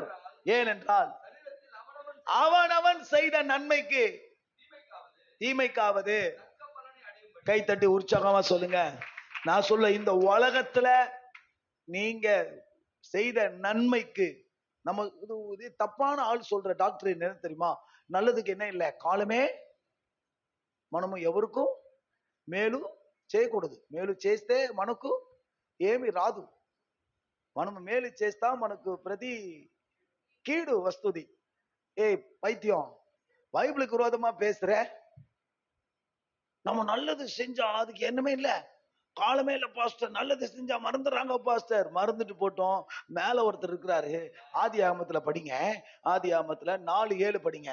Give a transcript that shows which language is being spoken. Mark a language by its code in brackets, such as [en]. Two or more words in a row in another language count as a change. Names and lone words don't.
[ta] ஏனென்றால் அவனவன் செய்த நன்மைக்கு தீமைக்காவது. கை தட்டி உற்சாகமா சொல்லுங்க. நான் சொல்ல, இந்த உலகத்துல நீங்க செய்த நன்மைக்கு, நம்ம இது தப்பான ஆள் சொல்ற டாக்டர் என்ன தெரியுமா, நல்லதுக்கு என்ன இல்ல, [te] కాలమే మనము ఎవరుకు మేలు చేయకూడదు, మేలు చేస్తే మనకు ఏమి రాదు, మనము మేలు చేస్తా మనకు ప్రతి కీడు వస్తుంది. [ta] ஏய் பைத்தியம், பைபிளுக்கு விரோதமா பேசுற. நம்ம நல்லது செஞ்சா அதுக்கு என்னமே இல்ல, காலமே இல்ல பாஸ்டர். நல்லது செஞ்சா மறந்துடுறாங்க பாஸ்டர். மறந்துட்டு போட்டோம். மேல ஒருத்தர் இருக்கிறாரு, ஆதி ஆகமத்துல படிங்க, ஆதி ஆகமத்துல 4:7 படிங்க.